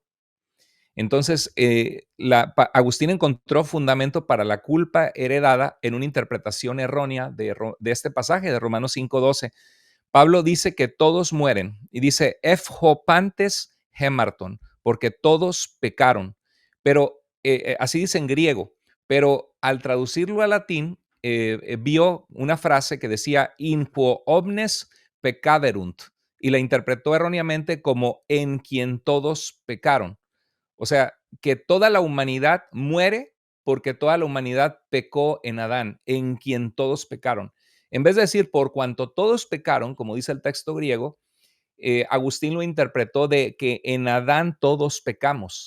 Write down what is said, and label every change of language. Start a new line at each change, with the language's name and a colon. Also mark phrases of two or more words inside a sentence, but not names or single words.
Spanish: Entonces, Agustín encontró fundamento para la culpa heredada en una interpretación errónea de este pasaje de Romanos 5:12. Pablo dice que todos mueren y dice,
Greek: πάντες ἥμαρτον,
Spanish: porque todos pecaron. Pero así dice en griego, pero al traducirlo al latín, vio una frase que decía,
Latin: in quo omnes peccaverunt,
Spanish: y la interpretó erróneamente como en quien todos pecaron. O sea, que toda la humanidad muere porque toda la humanidad pecó en Adán, en quien todos pecaron. En vez de decir por cuanto todos pecaron, como dice el texto griego, Agustín lo interpretó de que en Adán todos pecamos.